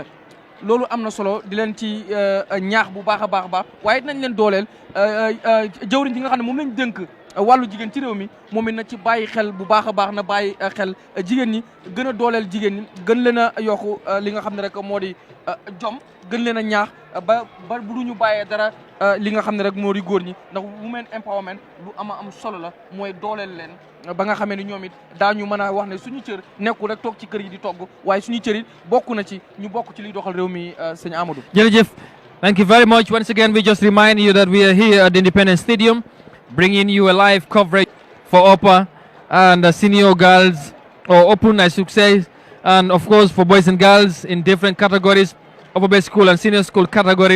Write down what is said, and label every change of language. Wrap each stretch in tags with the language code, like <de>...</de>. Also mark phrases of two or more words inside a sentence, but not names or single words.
<wo>loolu am na solo di leen ci ñaax bu baax a baax waaye dinañ leen dooleel jawriñ ji nga xam ne moom lañ dënk wàllu jigéen ci réew mi moom it na ci bàyyi xel bu baax a baax na bàyyi xel jigéen ñi gën a dooleel jigéen ñi gën leen a yokku li nga xam ne rek moo di jom gën leen a ñaax ba bu duñu bàyyee dara li nga xam ne rek moo di góor ñi ndax</wo> <en>women empowerment</en> <wo>lu am solo la mooy dooleel leen ba nga xamee ni ñoom it daañu mën a wax ne suñu cër nekkul rek toog ci kër yi di togg waaye suñu cër it bokk na ci ñu bokk ci liy doxal réew mi sëñ Amadou. jërëjëf.</wo> <en>Thank you very much. Once again, we just remind you that we are here at the Independence Stadium, bringing you a live coverage for upper and senior girls, or open, I should say, and of course for boys and girls in different categories, upper base school and senior school category.</en>